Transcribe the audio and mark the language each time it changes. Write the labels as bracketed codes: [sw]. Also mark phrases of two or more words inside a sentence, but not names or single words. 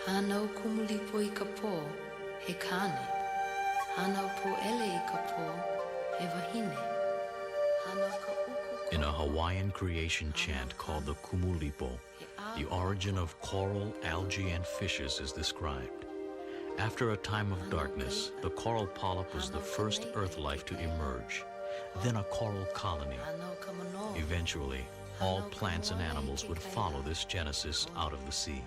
[haw] Hanau kumulipo I ka pō, he kāne. Hanau po'ele I ka pō, he wahine. Hanau ka uku. [en] In a Hawaiian creation chant called the Kumulipo, the origin of coral, algae, and fishes is described. After a time of darkness, the coral polyp was the first earth life to emerge, then a coral colony. Eventually, all plants and animals would follow this genesis out of the sea.